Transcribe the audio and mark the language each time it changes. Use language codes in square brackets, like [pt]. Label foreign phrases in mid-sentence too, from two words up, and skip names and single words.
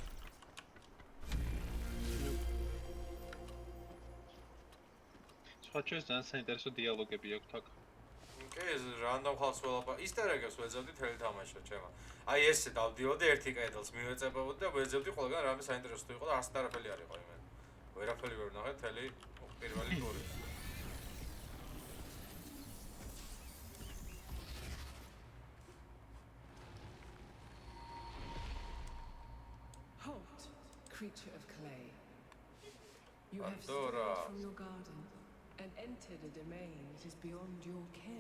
[ka] სხვა ჩვენს ძალიან საინტერესო დიალოგები აქვს აქ. კი, ეს რანდომ ხალხს ველაპარაკე. ისტერეგებს ვეძებდი თელი თამაშია ჩემო. აი ესე დავდიოდი ერთი კედელს მივეწებოდი და ვეძებდი ყველგან რამე საინტერესო თუ იყო და ასეთ არაფერი არ იყო იმენ. ვერაფერი ვერ ვნახე თელი პირველი ტური. [en] Halt, creature of clay. You have Pandora. strayed from your garden and entered a domain that is beyond your ken.